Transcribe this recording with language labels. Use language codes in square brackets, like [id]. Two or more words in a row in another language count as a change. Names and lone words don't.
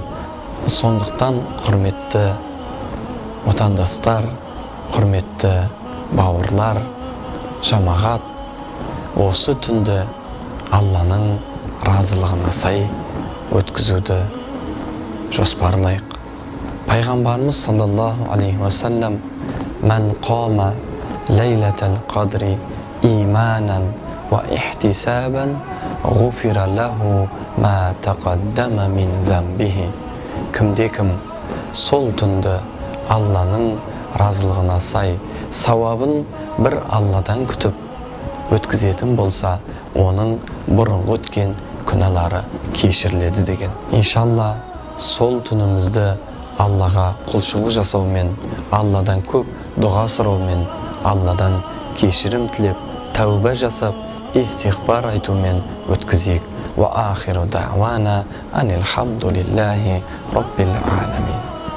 [kk] Сондықтан құрметті отандастар, құрметті бауырлар, жамағат, осы түнді Алланың разылығына сай өткізуді жоспарлайық. [ar] Пайғамбарымыз صلى الله عليه وسلم «من قام ليلة القدر إيمانا واحتسابا غفر له ما تقدم من ذنبه». [kk] Кімде-кім сол түнді Алланың разылығына сай сауабын бір Алладан күтіп өткізетін болса, оның бұрынғы өткен күнәлары кешіріледі деген. Иншалла сол түнімізді Аллаға құлшылық жасаумен, Алладан көп дұға сұраумен, Алладан кешірім тілеп, тәуба жасап, istig'for aytumen ötkizik. [ar] وآخر دعوانا أن الحمد لله رب العالمين.